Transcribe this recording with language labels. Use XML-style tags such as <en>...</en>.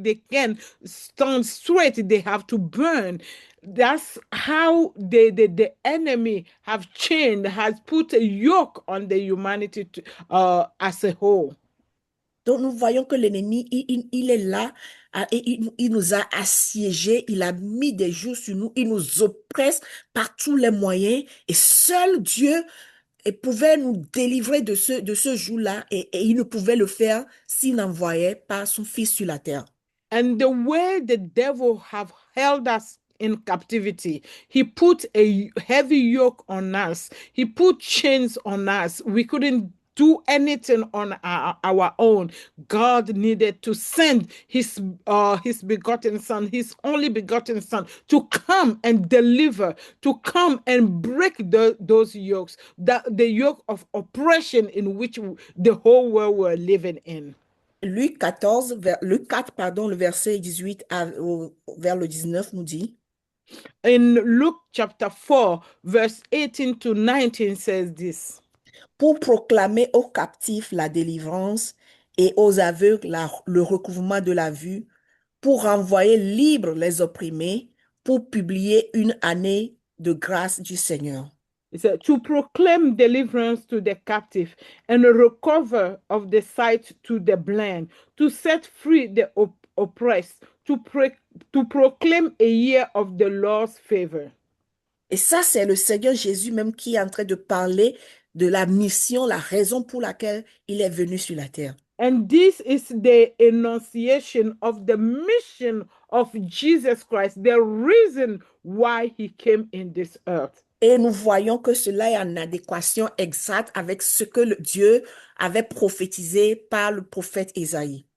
<en>They can stand straight, they have to burn. That's how the enemy have chained, has put a yoke on the humanity as a whole.</en> <fr>Donc, nous voyons que l'ennemi, il est là, et il nous a assiégés, il a mis des jougs sur nous, il nous oppresse par tous les moyens, et seul Dieu pouvait nous délivrer de ce joug-là, et il ne pouvait le faire s'il n'envoyait pas son Fils sur la terre.</fr> <en>And the way the devil have held us in captivity, he put a heavy yoke on us, he put chains on us. We couldn't do anything on our own. God needed to send his begotten son, his only begotten son, to come and deliver, to come and break those yokes, the yoke of oppression in which the whole world were living in.</en> <fr>Luc 14, le 4, pardon, le verset 18 vers le 19 nous dit,</fr> <en>in Luke chapter 4, verse 18 to 19 says this.</en> <fr>Pour proclamer aux captifs la délivrance et aux aveugles le recouvrement de la vue, pour renvoyer libres les opprimés, pour publier une année de grâce du Seigneur.</fr> <en>It said, to proclaim deliverance to the captive and a recover of the sight to the blind, to set free the oppressed, to proclaim a year of the Lord's favor.</en> <fr>Et ça, c'est le Seigneur Jésus même qui est en train de parler de la mission, la raison pour laquelle il est venu sur la terre.</fr> <en>And this is the enunciation of the mission of Jesus Christ, the reason why he came in this earth.</en> <fr>Et nous voyons que cela est en adéquation exacte avec ce que Dieu avait prophétisé par le prophète Ésaïe.</fr>